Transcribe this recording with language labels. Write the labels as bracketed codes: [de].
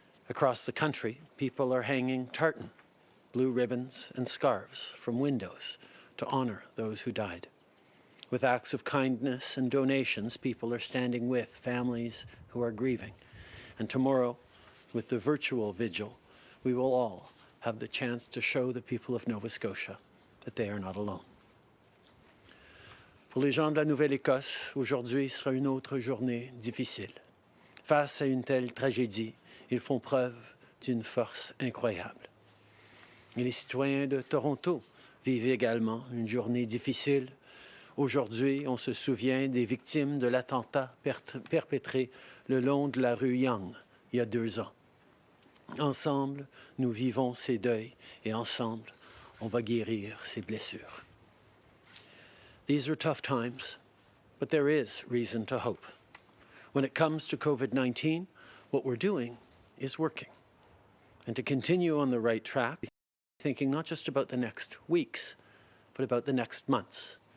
[en] Across the country, people are hanging tartan, blue ribbons, and scarves from windows to honor those who died. With acts of kindness and donations, people are standing with families who are grieving. And tomorrow, with the virtual vigil, we will all have the chance to show the people of Nova Scotia that they are not alone. [fr] Pour les gens de la Nouvelle-Écosse, aujourd'hui sera une autre journée difficile. Face à une telle tragédie, ils font preuve d'une force incroyable. Et les citoyens de Toronto vivent également une journée difficile. Aujourd'hui, on se souvient des victimes de l'attentat perpétré le long de la rue Yonge il y a 2 ans. Ensemble, nous vivons ces deuils et ensemble, on va guérir ces blessures. [en] These are tough times, but there is reason to hope. When it comes to COVID-19, what we're doing is working. And to continue on the right track, thinking not just about the next weeks, but about the next months.